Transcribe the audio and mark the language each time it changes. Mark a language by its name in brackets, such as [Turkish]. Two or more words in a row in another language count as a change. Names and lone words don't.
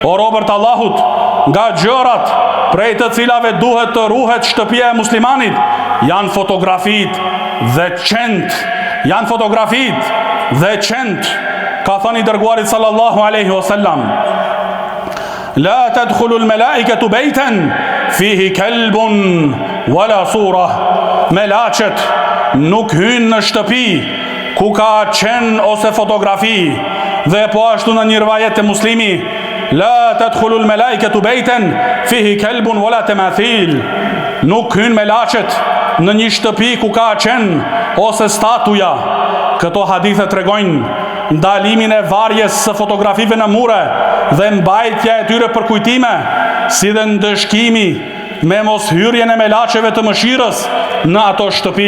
[Albanian] O robërt Allahut, nga gjërat prej të cilave duhet të ruhet shtëpia e muslimanit, janë fotografit dhe qent. Janë fotografit dhe qent. Ka thënë i dërguarit [Arabic] صلى الله عليه وسلم لا تدخل الملائكة بيتا فيه كلب ولا صورة. [Albanian] Melaqet nuk hynë në shtëpi ku ka qen ose fotografi. Dhe po ashtu në një rivajet të Muslimi: [Arabic] لا تدخل الملائكة بيتا فيه كلب ولا تماثيل. [Albanian] Nuk hynë melaqet në një shtëpi ku ka qen ose statuja. Këto hadithe tregojnë ndalimin e varjes së fotografive në mure dhe mbajtja e tyre për kujtime, si dhe ndëshkimi me mos hyrjen e melaqeve të mëshirës në ato shtëpi.